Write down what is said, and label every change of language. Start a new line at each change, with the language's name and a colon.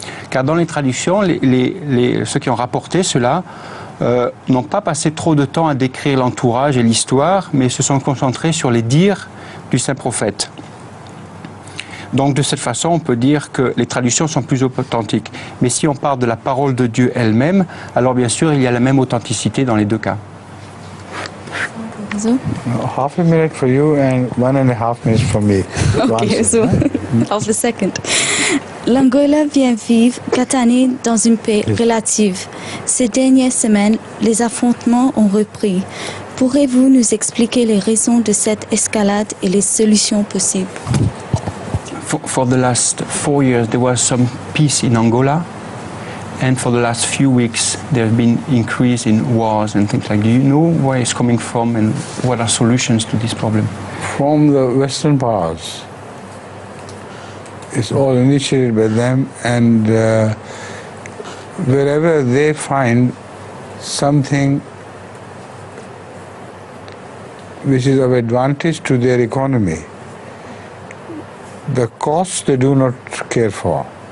French: Car dans les traditions, ceux qui ont rapporté cela n'ont pas passé trop de temps à décrire l'entourage et l'histoire, mais se sont concentrés sur les dires du saint prophète. Donc de cette façon, on peut dire que les traditions sont plus authentiques. Mais si on parle de la parole de Dieu elle-même, alors bien sûr, il y a la même authenticité dans les deux cas.
English: So? Half a minute for you and 1.5 minutes for me. Okay, so half a second.
French: L'Angola vient vivre 4 années dans une paix relative. Ces dernières semaines, les affrontements ont repris. Pourrez-vous nous expliquer les raisons de cette escalade et les solutions possibles?
English: For the last 4 years, there was some peace in Angola. And for the last few weeks, there have been increase in wars and things like that. Do you know where it's coming from and what are solutions to this problem? From the Western powers. It's all initiated by them, and wherever they find something which is of advantage to their economy, the cost they do not care for.